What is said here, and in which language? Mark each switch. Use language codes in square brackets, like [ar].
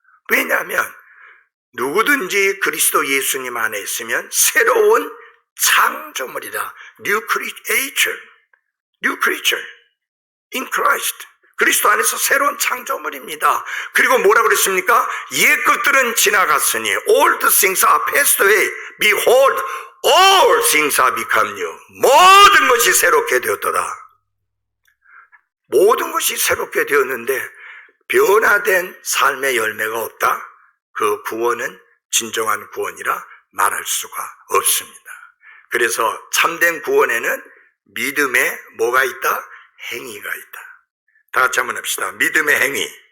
[ko] 왜냐하면 누구든지 그리스도 예수님 안에 있으면 새로운 창조물이라. [en] New creature in Christ. [ko] 그리스도 안에서 새로운 창조물입니다. 그리고 뭐라고 그랬습니까? 옛 것들은 지나갔으니 [en] All the things are passed away. Behold, all things are become new. [ko] 모든 것이 새롭게 되었도다. 모든 것이 새롭게 되었는데 변화된 삶의 열매가 없다? 그 구원은 진정한 구원이라 말할 수가 없습니다. 그래서 참된 구원에는 믿음에 뭐가 있다? 행위가 있다. 다 같이 한번 합시다. 믿음의 행위.